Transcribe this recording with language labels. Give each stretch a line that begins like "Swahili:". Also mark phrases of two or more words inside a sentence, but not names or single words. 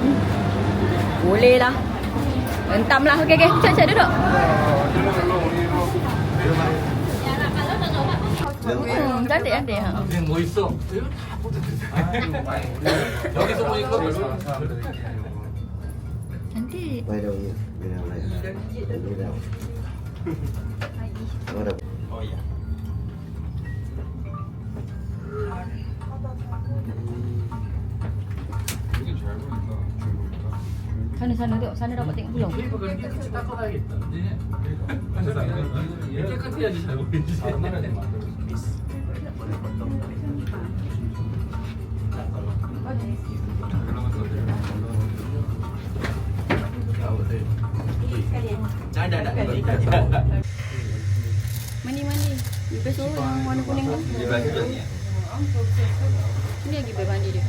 Malay: Boleh lah. Hentam lah. Okey, okey. Cak duduk. Cantik, cantik. Ha.
Korean: 뭐 있어? 여기서 보니까 별로.
Malay: Cantik.
Vietnamese: Quay đâu nhỉ? Bên nào này? Bên nào? Ở đâu?
Korean: Oh iya. 이게 잘 보인다.
Malay: Sana tengok. Sana dapat tengok belum?
Korean: 케이블 그런 게 같이 닦아놔야겠다. 깨끗해야지 잘 보이지.
Malay: Mandi. Bebas tu yang warna kuning tu. Sini lagi bebas mandi dia.